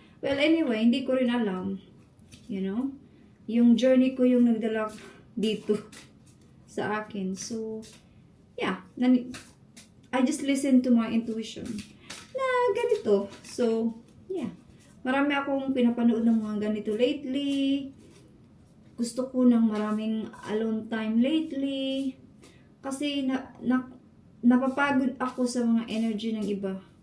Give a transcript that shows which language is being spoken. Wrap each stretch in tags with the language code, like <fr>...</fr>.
<en>Well, anyway,</en> <tl>hindi ko rin alam.</tl> <en>You know?</en> <tl>Yung journey ko yung nagdala dito sa akin.</tl> <en>So, yeah. I just listen to my intuition</en> <tl>na ganito.</tl> <en>So, yeah.</en> <tl>Marami akong pinapanood ng mga ganito lately. Gusto ko ng maraming alone time lately. Kasi napapagod ako sa mga energy ng iba.</tl>